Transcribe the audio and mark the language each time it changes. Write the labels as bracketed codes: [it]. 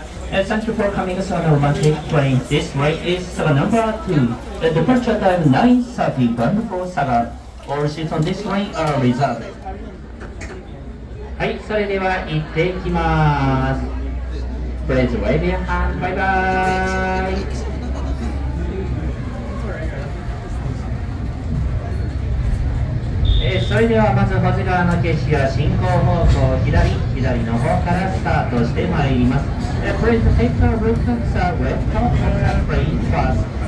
[en] Thank you for coming to the romantic train. This train is Saga number 2. The departure time 9:31 for Saga. All seats on this train are reserved. [ja] はい、それでは行ってきます。 [en] Please wave your hand. Bye bye. [ja] それではまず保津川の景色は進行方向左の方からスタートしてまいります。 [en] Please take a look at the left of the train first.